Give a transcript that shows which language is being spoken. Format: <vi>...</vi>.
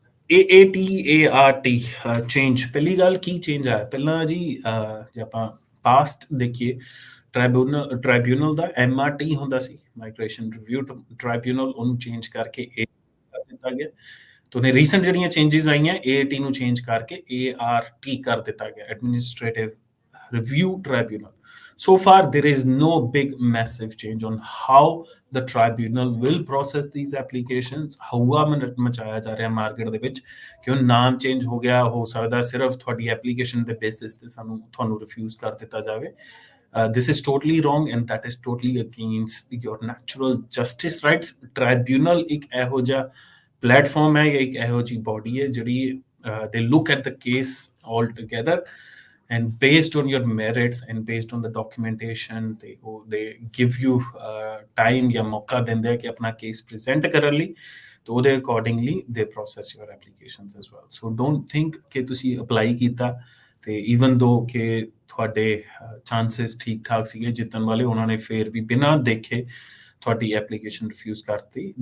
<pa>AAT, ART change, ਪਹਿਲੀ ਗੱਲ ਕੀ change ਆਇਆ ਪਹਿਲਾਂ ਜੀ, ਜੇ ਆਪਾਂ past ਦੇਖੀਏ ਟ੍ਰਾਈਬਿਊਨਲ ਦਾ MRT ਹੁੰਦਾ ਸੀ, ਮਾਈਗ੍ਰੇਸ਼ਨ ਰਿਵਿਊ ਟ੍ਰਾਈਬਿਊਨਲ, ਉਹਨੂੰ ਚੇਂਜ ਕਰਕੇ A ਕਰ ਦਿੱਤਾ ਗਿਆ। तो ने रीसेंट ਜਿਹੜੀਆਂ ਚੇਂजेस ਆਈਆਂ AAT ਨੂੰ ਚੇਂਜ ਕਰਕੇ ART ਕਰ ਦਿੱਤਾ ਗਿਆ, administrative review ਟ੍ਰਾਈਬਿਊਨਲ.</pa> <en>So far there is no big massive change on how the tribunal will process these applications.</en> <pa>ਹਊਆ ਮਚਾਇਆ ਜਾ ਰਿਹਾ ਮਾਰਕੀਟ ਦੇ ਵਿੱਚ ਕਿ ਉਹ ਨਾਮ ਚੇਂਜ ਹੋ ਗਿਆ, ਹੋ ਸਕਦਾ ਸਿਰਫ ਤੁਹਾਡੀ ਐਪਲੀਕੇਸ਼ਨ ਦੇ ਬੇਸਿਸ ਤੇ ਤੁਹਾਨੂੰ ਰਿਫਿਊਜ਼ ਕਰ ਦਿੱਤਾ ਜਾਵੇ.</pa> <en>This is totally wrong and that is totally against your natural justice rights.</en> <pa>Tribunal ਇੱਕ ਇਹੋ ਜਿਹਾ ਪਲੇਟਫਾਰਮ ਹੈ ਜਾਂ ਇੱਕ ਇਹੋ ਜਿਹੀ ਬੋਡੀ ਹੈ ਜਿਹੜੀ</pa> <en>they look at the case all together and based on your merits and based on the documentation they give you time</en> <pa>ਜਾਂ ਮੌਕਾ ਦਿੰਦੇ ਆ ਕਿ ਆਪਣਾ ਕੇਸ ਪ੍ਰੈਜ਼ੈਂਟ ਕਰਨ ਲਈ, ਤੇ ਉਹਦੇ accordingly</pa> <en>they process your applications as well. So don't think</en> <pa>ਕਿ ਤੁਸੀਂ ਅਪਲਾਈ ਕੀਤਾ ਤੇ ਈਵਨ ਦੋ ਕਿ ਤੁਹਾਡੇ ਚਾਂਸਸ ਠੀਕ ਠਾਕ ਸੀਗੇ ਜਿੱਤਣ ਵਾਲੇ, ਉਹਨਾਂ ਨੇ ਫਿਰ ਵੀ ਬਿਨਾਂ ਦੇਖੇ ਤੁਹਾਡੀ ਐਪਲੀਕੇਸ਼ਨ ਰਿਫਿਊਜ਼ ਕਰਤੀ.</pa>